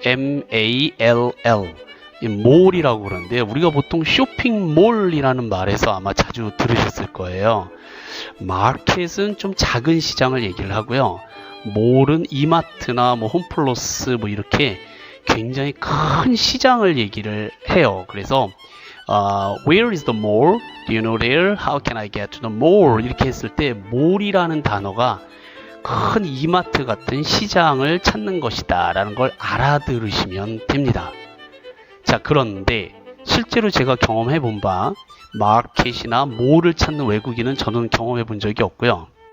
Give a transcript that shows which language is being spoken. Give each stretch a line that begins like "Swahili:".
Korean: M-A-L-L 몰이라고 그러는데 우리가 보통 쇼핑몰이라는 말에서 아마 자주 들으셨을 거예요. 마켓은 좀 작은 시장을 얘기를 하고요. 몰은 이마트나 홈플러스 이렇게 굉장히 큰 시장을 얘기를 해요. 그래서
English: Where is the mall? Do you know there? How can I get to the mall?
Korean: 이렇게 했을 때 몰이라는 단어가 큰 이마트 같은 시장을 찾는 것이다 라는 걸 알아들으시면 됩니다. 자, 그런데 실제로 제가 경험해 본 바 마켓이나 몰을 찾는 외국인은 저는 경험해 본 적이 없고요.